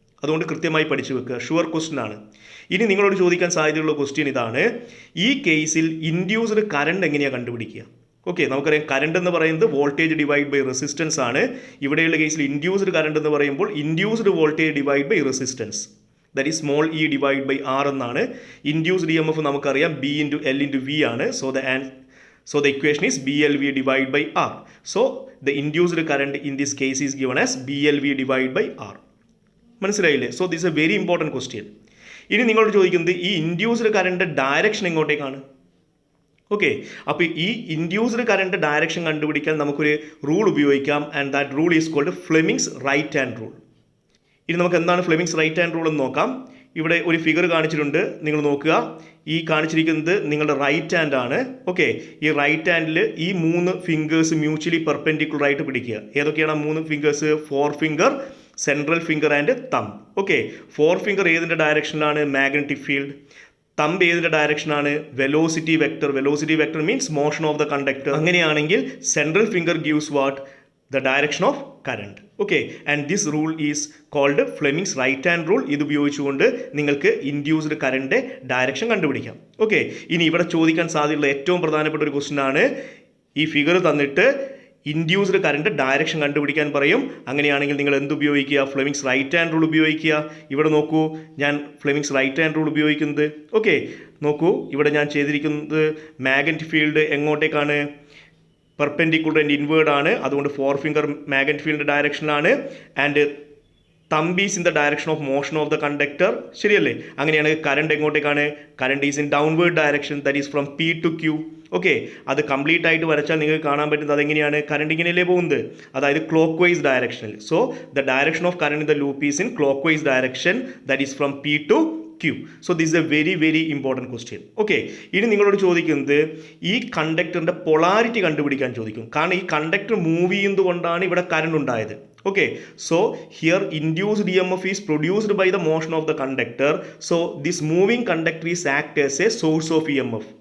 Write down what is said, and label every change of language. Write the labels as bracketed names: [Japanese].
[Malayalam] അതുകൊണ്ട് കൃത്യമായി പഠിച്ചു വെക്കുക. ഷുവർ ക്വസ്റ്റ്യൻ ആണ്. ഇനി നിങ്ങളോട് ചോദിക്കാൻ സാധ്യതയുള്ള ക്വസ്റ്റ്യൻ ഇതാണ്: ഈ കേസിൽ ഇൻഡ്യൂസ്ഡ് കറണ്ട് എങ്ങനെയാണ് കണ്ടുപിടിക്കുക? ഓക്കെ, നമുക്കറിയാം കറണ്ട് എന്ന് പറയുന്നത് വോൾട്ടേജ് ഡിവൈഡ് ബൈ റെസിസ്റ്റൻസ് ആണ്. ഇവിടെയുള്ള കേസിൽ ഇൻഡ്യൂസ്ഡ് കറണ്ട് എന്ന് പറയുമ്പോൾ induced voltage divide by resistance. [English] that is small E divide by R [Malayalam] എന്നാണ്. ഇൻഡ്യൂസ്ഡ് ഇ എം എഫ് നമുക്കറിയാം B into L into V ആണ്. [English] So the equation is BLV divided by R. So the induced current in this case is given as BLV divided by R. [Malayalam] മനസ്സിലായില്ലേ? [English] So this a very important question. [Malayalam] ഇനി നിങ്ങളോട് ചോദിക്കുന്നത് ഈ induced current direction എങ്ങോട്ടേക്കാണ്? Okay, അപ്പോൾ ഈ induced current direction കണ്ടുപിടിക്കാൻ നമുക്കൊരു rule ഉപയോഗിക്കാം. [English] And that rule is called Fleming's right hand rule. [Malayalam] ഇനി നമുക്ക് എന്താണ് ഫ്ലെമിങ്സ് റൈറ്റ് ഹാൻഡ് റൂൾ എന്ന് നോക്കാം. ഇവിടെ ഒരു ഫിഗർ കാണിച്ചിട്ടുണ്ട്, നിങ്ങൾ നോക്കുക. ഈ കാണിച്ചിരിക്കുന്നത് നിങ്ങളുടെ റൈറ്റ് ഹാൻഡ് ആണ്. ഓക്കെ, ഈ റൈറ്റ് ഹാൻഡിൽ ഈ 3 ഫിംഗേഴ്സ് മ്യൂച്വലി പെർപെൻഡിക്കുലർ ആയിട്ട് പിടിക്കുക. ഏതൊക്കെയാണ് ആ 3 fingers? 4 finger, central finger and thumb. Okay, 4 finger ഏതിൻ്റെ ഡയറക്ഷനിലാണ്? Magnetic field. തമ്പ് ഏതിൻ്റെ ഡയറക്ഷനാണ്? Velocity vector. Velocity vector means motion of the conductor. അങ്ങനെയാണെങ്കിൽ [English] Central finger gives what? The direction of current. Okay, and this rule is called Fleming's right hand rule. [Malayalam] ഇത് ഉപയോഗിച്ചുകൊണ്ട് നിങ്ങൾക്ക് induced current direction കണ്ടുപിടിക്കാം. Okay, ഇനി ഇവിടെ ചോദിക്കാൻ സാധ്യതയുള്ള ഏറ്റവും പ്രധാനപ്പെട്ട ഒരു ക്വസ്റ്റ്യൻ ആണ്. ഈ ഫിഗർ തന്നിട്ട് ഇൻഡ്യൂസ്ഡ് കറണ്ട് ഡയറക്ഷൻ കണ്ടുപിടിക്കാൻ പറയും. അങ്ങനെയാണെങ്കിൽ നിങ്ങൾ എന്ത് ഉപയോഗിക്കുക? ഫ്ലെമിങ്സ് റൈറ്റ് ഹാൻഡ് റൂൾ ഉപയോഗിക്കുക. ഇവിടെ നോക്കൂ, ഞാൻ ഫ്ലെമിങ്സ് റൈറ്റ് ഹാൻഡ് റൂൾ ഉപയോഗിക്കുന്നത്. ഓക്കെ, നോക്കൂ, ഇവിടെ ഞാൻ ചെയ്തിരിക്കുന്നത് magnetic field എങ്ങോട്ടേക്കാണ്? Perpendicular and inward ആണ്. അതുകൊണ്ട് 4 finger magnetic field ഡയറക്ഷനിലാണ്. [English] And thumb is in the direction of motion of the conductor. [Malayalam] ശരിയല്ലേ? അങ്ങനെയാണ് current എങ്ങോട്ടേക്കാണ്? [English] Current is in downward direction, that is from P to Q. [Malayalam] Okay, അത് complete ആയിട്ട് വരച്ചാൽ നിങ്ങൾക്ക് കാണാൻ പറ്റുന്നത് അതെങ്ങനെയാണ്? കറണ്ട് ഇങ്ങനെയല്ലേ പോകുന്നത്, അതായത് ക്ലോക്ക് വൈസ് ഡയറക്ഷനിൽ. [English] So the direction of current in the loop is in clockwise direction, that is from P to Q. So this is a very very important question. [Malayalam] Okay, ഇനി നിങ്ങളോട് ചോദിക്കുന്നത് ഈ കണ്ടക്ടറിൻ്റെ polarity കണ്ടുപിടിക്കാൻ ചോദിക്കും. കാരണം ഈ conductor move ചെയ്യുന്നതുകൊണ്ടാണ് ഇവിടെ current ഉണ്ടായത്. Okay, [English] So here induced E M F is produced by the motion of the conductor. So this moving conductor is act as a source of E M F.